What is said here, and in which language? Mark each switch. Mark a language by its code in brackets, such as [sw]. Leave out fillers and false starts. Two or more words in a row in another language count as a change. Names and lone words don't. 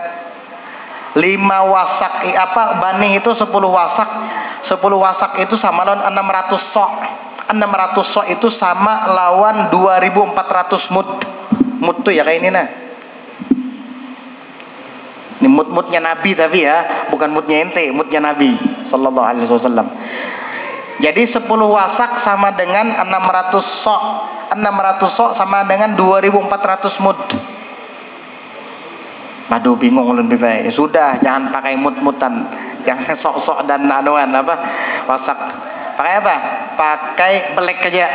[bjn] 5 wasak banih itu 10 wasak. 10 wasak itu sama lawan 600 sok. 600 sok itu sama lawan 2400 mut. Mut tuh ya kayak ini nah. Ini mut-mutnya Nabi tapi ya, bukan mutnya ente, mutnya Nabi [ar] صلى الله عليه وسلم. [id] Jadi 10 wasak sama dengan 600 sok. 600 sok sama dengan 2400 mut. [bjn] Aduh bingung ulun piye. [id] Sudah, jangan pakai mut-mutan. Jangan sok-sok dan anuan apa? Wasak. Pakai apa? Pakai belek aja.